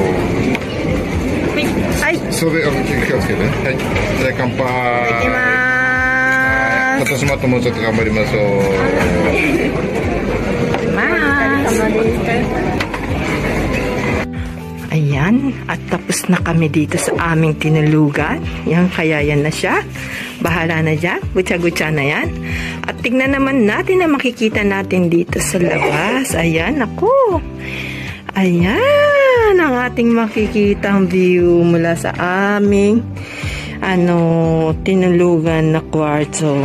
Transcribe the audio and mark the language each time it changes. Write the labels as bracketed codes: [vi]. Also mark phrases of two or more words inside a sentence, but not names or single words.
[ja] はい。それ気をつけて。はい。じゃあ乾杯。いきまーす。私もあともうちょっと頑張りましょう。まーす。 [tl] Ayan, at tapos na kami dito sa aming tinulugan. Yan, kaya yan na siya. Bahala na dyan. Gutsa-gutsa na yan. At tignan naman natin na makikita natin dito sa labas. Ayan, ako. Ayan, ang ating makikitang view mula sa aming tinulugan na kwarto.